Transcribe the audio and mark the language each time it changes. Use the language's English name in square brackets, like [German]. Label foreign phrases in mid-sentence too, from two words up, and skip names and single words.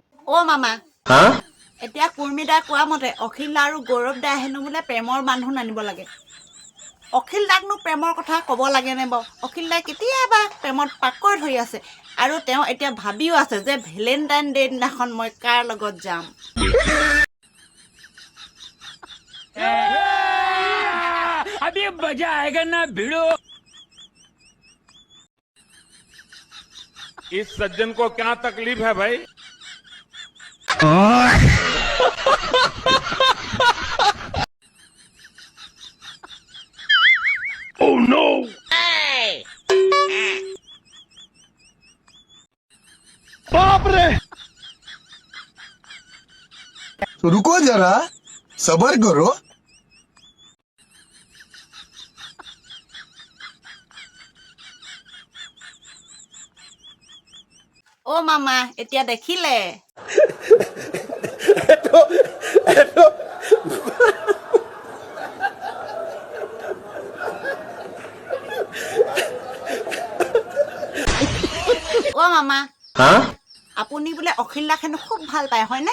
[Assamese] মামা এতিয়া কুৰ্মী দাই কোৱা মতে অখিল দা আৰু গৌৰৱ দাই হেনো বোলে প্ৰেমৰ বান্ধোন আনিব লাগে। অখিল দাকনো প্ৰেমৰ কথা ক'ব লাগেনে বাৰু? অখিল দাই কেতিয়াবা প্ৰেমত পাকৈত ধৰি আছে আৰু তেওঁ এতিয়া ভাবিও আছে যে [English] Valentine Day [Assamese] দিনাখন মই কাৰ লগত যাম। [Hindi] अभी मजा आएगा ना भिड़ो। इस सज्जन को क्या तकलीफ है भाई? [English] Oh no! [Hindi] बाप रे, रुको जरा, सबर करो। [Assamese] মামা এতিয়া দেখিলে মামা আপুনি বোলে অখিল দাক হেনো খুব ভাল পায় হয়নে?